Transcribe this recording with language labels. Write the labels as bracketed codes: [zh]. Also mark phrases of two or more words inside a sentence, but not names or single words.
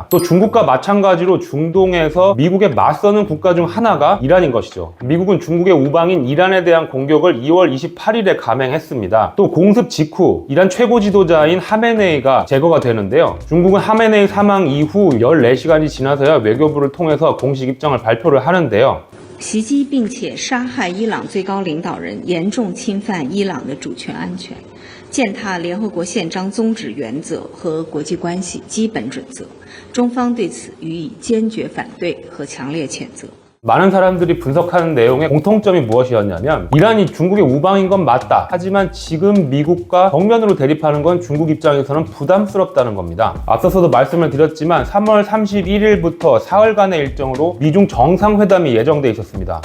[ko] 또 중국과 마찬가지로 중동에서 미국에 맞서는 국가 중 하나가 이란인 것이죠. 미국은 중국의 우방인 이란에 대한 공격을 2월 28일에 감행했습니다. 또 공습 직후 이란 최고 지도자인 하메네이가 제거가 되는데요. 중국은 하메네이 사망 이후 14시간이 지나서야 외교부를 통해서 공식 입장을 발표를 하는데요. [zh] 袭击并且杀害伊朗最高领导人，严重侵犯伊朗的主权安全，践踏联合国宪章宗旨原则和国际关系基本准则。中方对此予以坚决反对和强烈谴责。 [ko] 많은 사람들이 분석하는 내용의 공통점이 무엇이었냐면 이란이 중국의 우방인 건 맞다. 하지만 지금 미국과 정면으로 대립하는 건 중국 입장에서는 부담스럽다는 겁니다. 앞서서도 말씀을 드렸지만 3월 31일부터 사흘간의 일정으로 미중 정상회담이 예정돼 있었습니다.